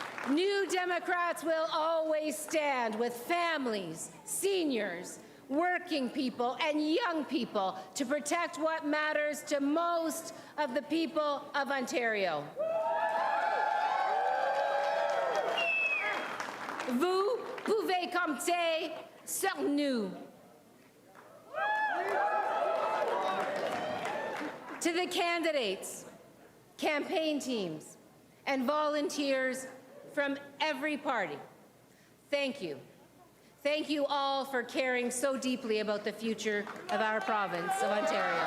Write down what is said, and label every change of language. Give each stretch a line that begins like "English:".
English: New Democrats will always stand with families, seniors, working people, and young people to protect what matters to most of the people of Ontario.
French: Vous pouvez compter sur nous.
English: To the candidates, campaign teams, and volunteers from every party, thank you. Thank you all for caring so deeply about the future of our province of Ontario.